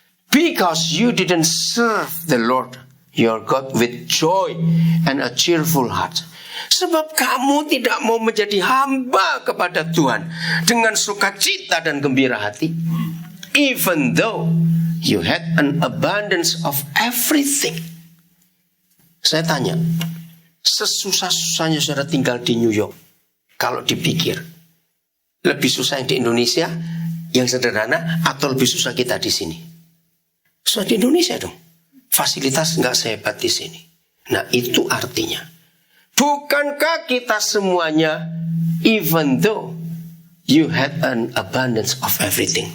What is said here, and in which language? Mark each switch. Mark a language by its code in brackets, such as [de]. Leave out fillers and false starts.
[en] Because you didn't serve the Lord your God with joy and a cheerful heart. [id] Sebab kamu tidak mau menjadi hamba kepada Tuhan dengan sukacita dan gembira hati. [en] Even though you had an abundance of everything. [id] Saya tanya, sesusah-susahnya saudara tinggal di New York, kalau dipikir, lebih susah yang di Indonesia, yang sederhana, atau lebih susah kita di sini? Susah di Indonesia dong. Fasilitas nggak sehebat di sini. Nah itu artinya, bukankah kita semuanya, [en] even though you had an abundance of everything.